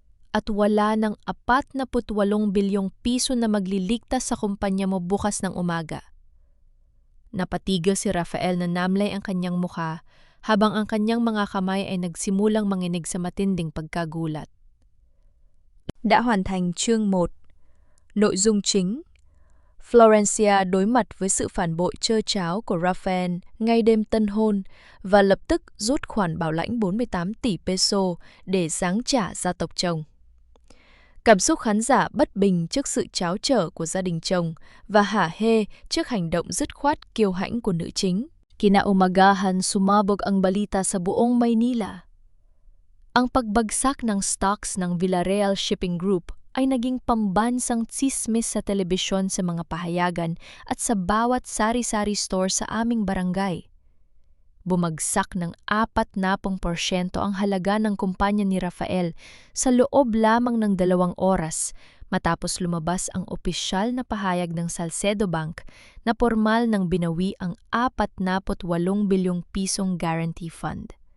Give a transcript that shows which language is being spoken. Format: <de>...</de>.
<tl>At wala ng 48 bilyong piso na magliligtas sa kumpanya mo bukas ng umaga. Napatigil si Rafael na namlay ang kanyang mukha habang ang kanyang mga kamay ay nagsimulang manginig sa matinding pagkagulat.</tl> <vi>Đã hoàn thành chương 1. Nội dung chính: Florencia đối mặt với sự phản bội trơ tráo của Rafael ngay đêm tân hôn và lập tức rút khoản bảo lãnh 48 tỷ peso để giáng trả gia tộc chồng. Cảm xúc khán giả bất bình trước sự tráo trở của gia đình chồng và hả hê trước hành động dứt khoát kiêu hãnh của nữ chính.</vi> <tl>Kinaumagahan, sumabog ang balita sa buong Maynila. Ang pagbagsak ng stocks ng Villarreal Shipping Group ay naging pambansang tsismis sa telebisyon, sa mga pahayagan at sa bawat sari-sari store sa aming barangay. Bumagsak ng 40% ang halaga ng kumpanya ni Rafael sa loob lamang ng 2 oras matapos lumabas ang opisyal na pahayag ng Salcedo Bank na pormal nang binawi ang 48 bilyong pisong guarantee fund.</tl>